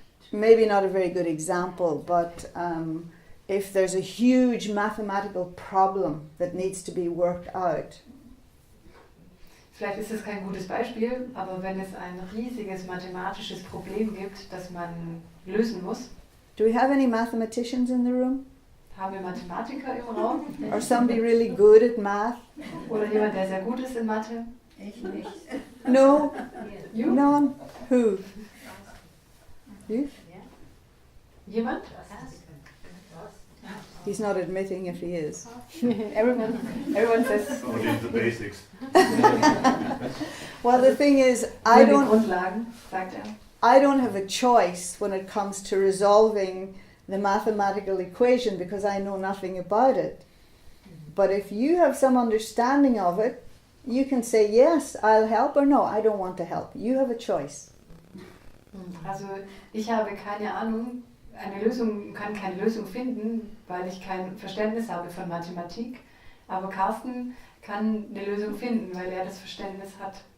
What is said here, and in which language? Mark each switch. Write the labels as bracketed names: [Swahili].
[English] Maybe not a very good example, but if there's a huge mathematical problem that needs to be worked out, [German] Vielleicht ist es kein gutes Beispiel, aber wenn es ein riesiges mathematisches Problem gibt, das man lösen muss, [English] do we have any mathematicians in the room? [German] haben wir Mathematiker im Raum [English] Or somebody really good at math? [German] oder jemand, der sehr gut ist in Mathe. Ich nicht. [English] No? You? None? Who? You? [German] Jemand? [English] He's not admitting if he is. Everyone says Only the basics. Well, the thing is, [German] nur die Grundlagen, sagt er. [English] I don't have a choice when it comes to resolving the mathematical equation because I know nothing about it. But if you have some understanding of it, you can say, yes, I'll help, or no, I don't want to help. You have a choice. [German] Also ich habe keine Ahnung, kann keine Lösung finden, weil ich kein Verständnis habe von Mathematik. Aber Carsten kann eine Lösung finden, weil er das Verständnis hat.